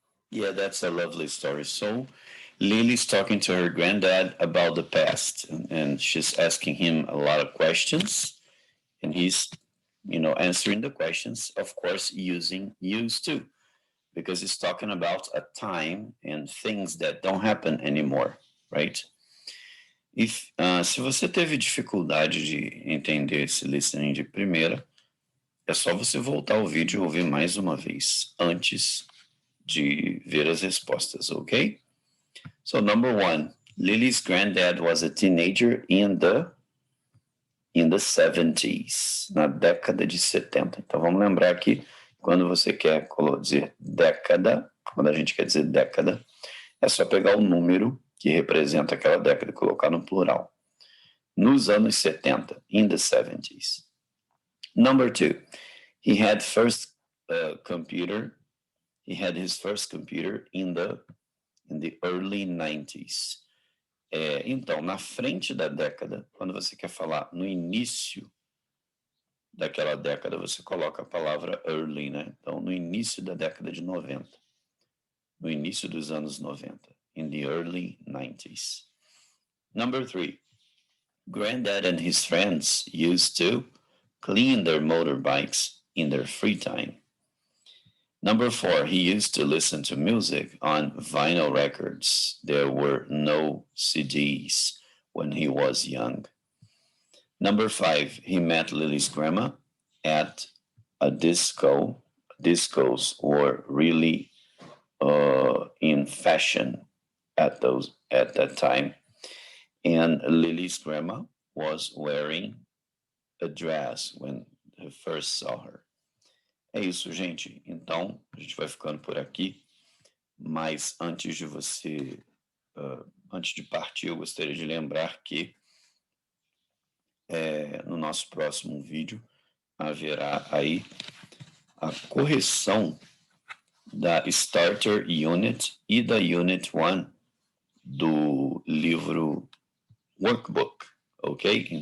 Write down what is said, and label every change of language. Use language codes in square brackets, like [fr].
[en] Yeah, that's a lovely story. So, Lily's talking to her granddad about the past, and she's asking him a lot of questions, and he's, answering the questions, of course, using used to, because he's talking about a time and things that don't happen anymore, right? [pt] Se você teve dificuldade de entender esse listening de primeira, é só você voltar ao vídeo e ouvir mais uma vez, antes de ver as respostas, ok? [en] So, number 1, Lily's granddad was a teenager in the 70s, [pt] na década de 70. Então, vamos lembrar que quando você quer dizer década, quando a gente quer dizer década, é só pegar o número que representa aquela década e colocar no plural. Nos anos 70, [en] in the 70s. Number 2, he had his first computer in the early 90s. [pt] Então, na frente da década, quando você quer falar no início daquela década, você coloca a palavra early, né? Então, no início da década de 90. No início dos anos 90. [en] In the early 90s. Number 3, Granddad and his friends used to clean their motorbikes in their free time. Number 4, he used to listen to music on vinyl records. There were no CDs when he was young. Number 5, he met Lily's grandma at a disco. Discos were really in fashion at that time. And Lily's grandma was wearing a dress when he first saw her. [pt] É isso, gente. Então, a gente vai ficando por aqui. Mas antes de partir, eu gostaria de lembrar que no nosso próximo vídeo haverá aí a correção da Starter Unit e da Unit 1 do livro Workbook, ok?